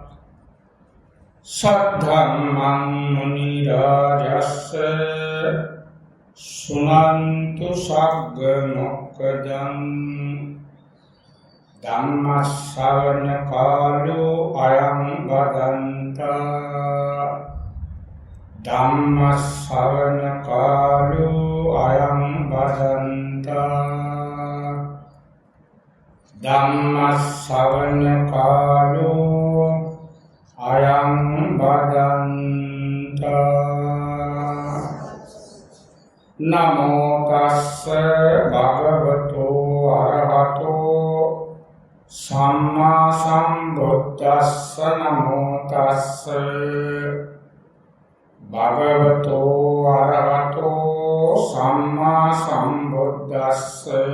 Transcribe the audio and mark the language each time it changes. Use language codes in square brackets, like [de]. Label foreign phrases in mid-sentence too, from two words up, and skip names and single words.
[pi] සද්ධම්මං මුනි රාජස්ස සුනන්තු සග්ග මොක්ඛදං ධම්ම ශ්‍රවණ කාලෝ අයං වදන්තා ධම්ම ශ්‍රවණ කාලෝ අයං වදන්තා ධම්ම ශ්‍රවණ කාලෝ අයං වදන්තා නමෝ තස්ස භගවතෝ අරහතෝ සම්මා සම්බුද්දස්ස නමෝ තස්ස භගවතෝ අරහතෝ සම්මා සම්බුද්දස්ස